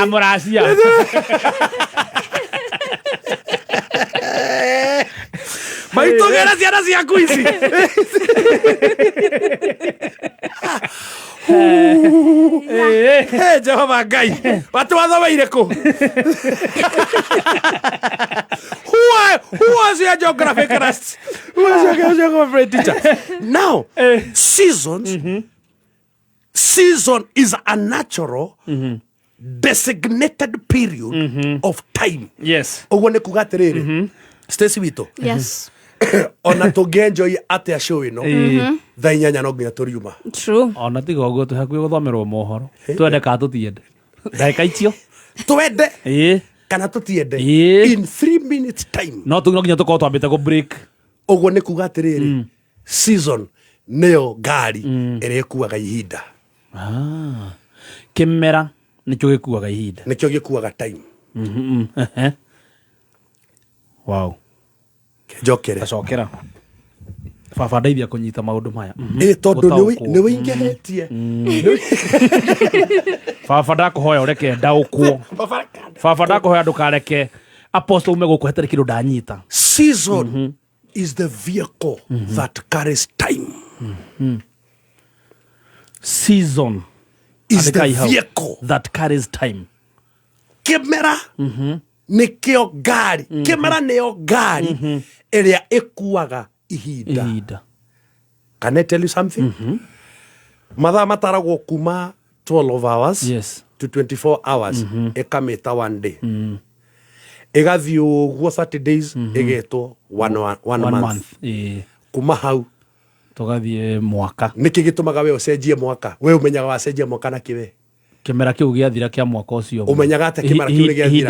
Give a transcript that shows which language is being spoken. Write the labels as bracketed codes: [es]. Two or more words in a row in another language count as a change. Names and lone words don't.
[ki] amũracia maitũgĩra ciana ciaku ici Jehova Ngai watu wathomeire kũ [en] who was your geography class? Who was your geography teacher? Now season is a natural designated period of time. Yes. [ki] Ũguo nĩ kuga atĩrĩrĩ Stacy witũ. [en] Yes. [ki] Ona tũngĩenjoy atĩa show ĩno thaa 8 no nginya tũriuma. [en] True. [ki] Ona tiga ũguo tũhakuhĩ gũthomerwo mohoro twende ka tũtiende ndagĩka icio twende kana tũtiende [en] in 3 minutes time [ki] no nginya tũkorwo twambĩte gũ break. Ũguo nĩ kuga atĩrĩrĩ season nĩyo ngari ĩrĩa ĩkuaga ihinda. Kĩmera nĩkĩo gĩkuaga ihinda, nĩkĩo gĩkuaga time. [en] Wow. [ki] Njokere acokera baba ndeithia kũnyita maũndũ maya tondũ nĩ wĩingĩhĩtie baba ndakũhoya ũreke ndaũkwo baba ndakũhoya ndũkareke apostle ume gũkũ hatarĩ kĩndũ ndanyita. [en] Season is the vehicle that carries time. Season is the vehicle that carries time. [ki] Kĩmera nĩkĩo ngari kĩmera nĩyo ngari ĩrĩa ĩkuaga ihinda. [en] Can I tell you something? [ki] Mathaa mataragwo kuma [en] 12 hours to 24 hours [ki] ĩkamĩta [en] one day. [ki] Ĩgathiĩ ũguo Saturdays ĩgetwo [en] one month. [ki] Kuma hau tũgathiĩ mwaka. Nĩkĩ gĩtũmaga we ũcenjie mwaka? We ũmenyaga wacenjia mwaka na kĩwe? Kĩmera kĩu gĩathira kĩa mwaka ũcio. Ũmenyaga atĩ kĩmera kĩu nĩ gĩathira?